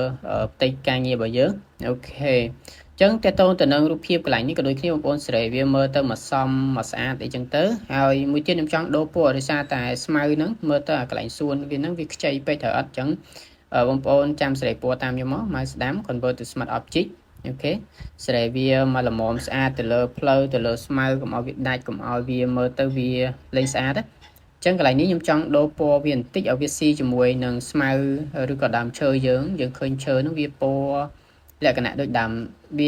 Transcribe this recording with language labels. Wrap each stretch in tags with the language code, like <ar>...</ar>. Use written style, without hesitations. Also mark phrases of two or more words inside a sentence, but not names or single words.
<km>ផ្ទៃការងាររបស់យើងអូខេអញ្ចឹងតើតើទៅនឹងរូបភាពកន្លែងនេះក៏ដូចគ្នាបងប្អូនសេរីវាមើលទៅមកសមមកស្អាតអីចឹងទៅហើយមួយទៀតខ្ញុំចង់ដូរពណ៌ដោយសារតែស្មៅហ្នឹងមើលទៅអាកន្លែងសួនវាហ្នឹងវាខ្ចីពេកត្រូវអត់អញ្ចឹងបងប្អូនចាំសេរីពណ៌តាមខ្ញុំមកមកស្ដាំ</km> <en>convert to smart object</en> <km>អូខេសេរីវាមកល្មមស្អាតទៅលើផ្លូវទៅលើស្មៅកុំឲ្យវាដាច់កុំឲ្យវាមើលទៅវាលេងស្អាត ចឹងកន្លែងនេះខ្ញុំចង់ដូរពណ៌វាបន្តិចឲ្យវាស៊ីជាមួយនឹងស្មៅឬក៏ដើមឈើយើងឃើញឈើនោះវាពណ៌លក្ខណៈដូចដើមវា</km>